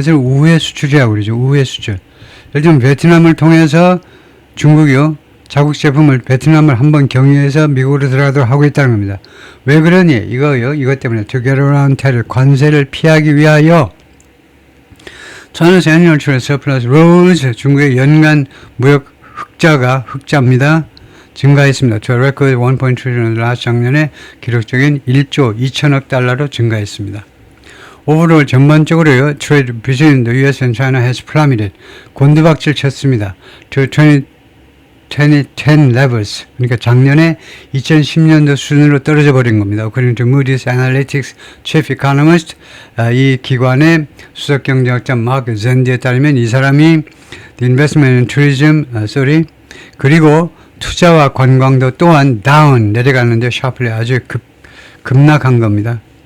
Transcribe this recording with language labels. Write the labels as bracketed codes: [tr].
[ko] 그것을 우회 수출이라고 그러죠. 우회 수출. 예를 들면 베트남을 통해서 중국이요. 자국 제품을 베트남을 한번 경유해서 미국으로 들어가도록 하고 있다는 겁니다. 왜 그러니? 이것 때문에 [en] to get around tariff, [ko] 관세를 피하기 위하여 [en] China's annual trade surplus rose. [ko] 중국의 연간 무역 흑자입니다. 증가했습니다. [en] To a record 1.3 trillion. [ko] 작년에 기록적인 1조 2천억 달러로 증가했습니다. 오버롤 전반적으로요. [en] Trade between the US and China has plummeted. [ko] 곤두박질 쳤습니다. [en] To 2010 levels. [ko] 그러니까 작년에 2010년도 수준으로 떨어져 버린 겁니다. [en] According to Moody's Analytics Chief Economist, [ko] 이 기관의 수석 경제학자 마크 젠디에 따르면 이 사람이 [en] The investment in tourism, [ko] 그리고 투자와 관광도 또한 down 내려가는데 sharply 아주 급락한 겁니다.